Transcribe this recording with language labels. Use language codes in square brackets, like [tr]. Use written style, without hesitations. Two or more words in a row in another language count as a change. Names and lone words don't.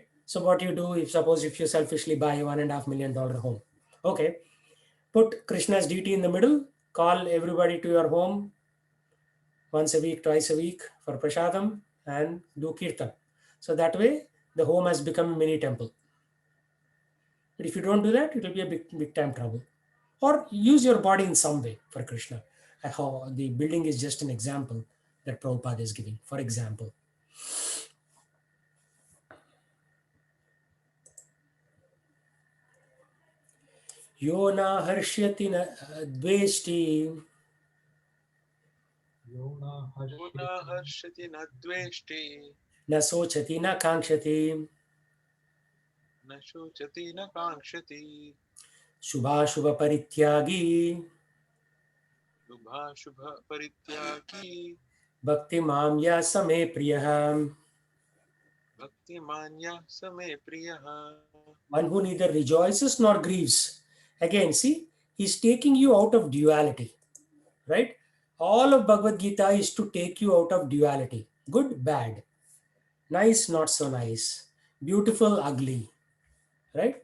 [en] So what you do, if you selfishly buy a $1.5 million home, okay, put Krishna's deity in the middle, call everybody to your home once a week, twice a week for prasadam and do kirtan. So that way the home has become a mini temple. But if you don't do that, it will be a big time trouble. Or use your body in some way for Krishna. How the building is just an example that Prabhupada is giving. For example, [sa] yo na harshyati na dveshti Yona Yona Harshati harshati na dveshti, na sochati na kankshati na shochati na kankshati, shubha shubha parityagi shubha shubha parityaki, bhakti mam ya same priyah. bhakti manya same priyaha. [en] One who neither rejoices nor grieves. Again, see, he's taking you out of duality, right? All of Bhagavad Gita is to take you out of duality. Good, bad, nice, not so nice, beautiful, ugly, right?